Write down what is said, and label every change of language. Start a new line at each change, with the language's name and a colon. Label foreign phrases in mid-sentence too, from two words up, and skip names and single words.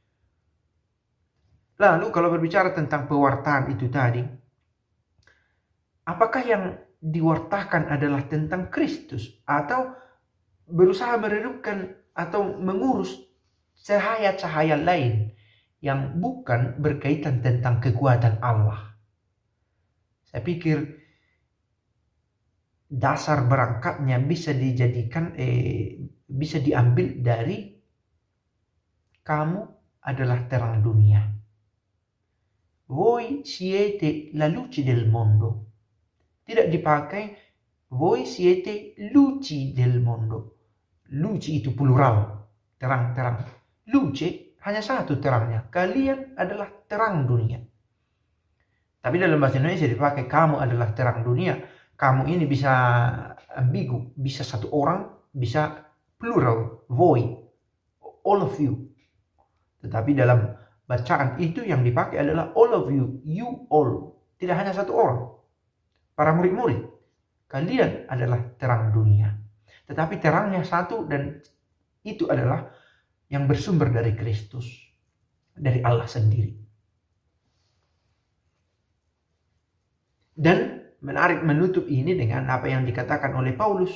Indonesian: Lalu kalau berbicara tentang pewartaan itu tadi, apakah yang diwartakan adalah tentang Kristus atau berusaha meredupkan atau mengurus cahaya-cahaya lain yang bukan berkaitan tentang kekuatan Allah? Saya pikir dasar berangkatnya bisa dijadikan bisa diambil dari kamu adalah terang dunia.
Italian: Voi siete la luce del mondo.
Indonesian: Tidak dipakai
Italian: voi siete luci del mondo.
Indonesian: Luci itu plural, terang-terang. Luce hanya satu terangnya. Kalian adalah terang dunia. Tapi dalam bahasa Indonesia dipakai kamu adalah terang dunia. Kamu ini bisa ambigu, bisa satu orang, bisa plural, voi,
English: all of you.
Indonesian: Tetapi dalam bacaan itu yang dipakai adalah
English: all of you, you all.
Indonesian: Tidak hanya satu orang. Para murid-murid, kalian adalah terang dunia. Tetapi terangnya satu dan itu adalah yang bersumber dari Kristus, dari Allah sendiri. Dan menarik menutup ini dengan apa yang dikatakan oleh Paulus.